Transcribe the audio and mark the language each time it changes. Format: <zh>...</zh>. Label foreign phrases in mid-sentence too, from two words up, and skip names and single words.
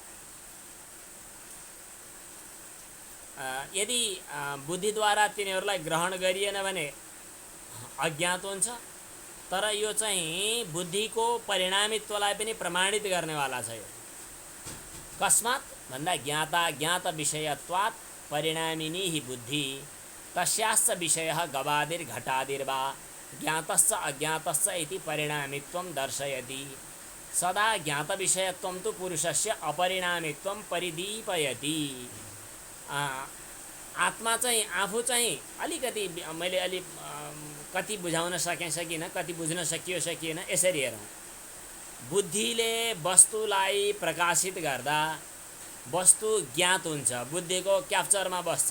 <ne>यदि बुद्धिद्वारा तिनीहरूलाई ग्रहण गरिएन भने अज्ञात हुन्छ। तर यो चाहिँ बुद्धिको परिणामित्वलाई पनि प्रमाणित गर्नेवाला छ।</ne> <sa>यो कस्मात् भन्दा ज्ञाता ज्ञात विषयत्वात् परिणामिनी हि बुद्धि तस्याश्च विषयः गवादिर घटादिर्वा ज्ञातश्च अज्ञातश्च इति परिणामित्वं दर्शयति। सदा ज्ञात विषयत्वं तु पुरुषस्य अपरिणामित्वं परिदीपयति।</sa> <ne>आत्मा चाहिँ आफू चाहिँ अलिकति मैले कति बुझाउन सकिनँ, कति बुझ्न सकिएन। यसरी हेरौँ, बुद्धिले वस्तुलाई प्रकाशित गर्दा वस्तु ज्ञात हुन्छ, बुद्धिको क्याप्चरमा बस्छ।</ne>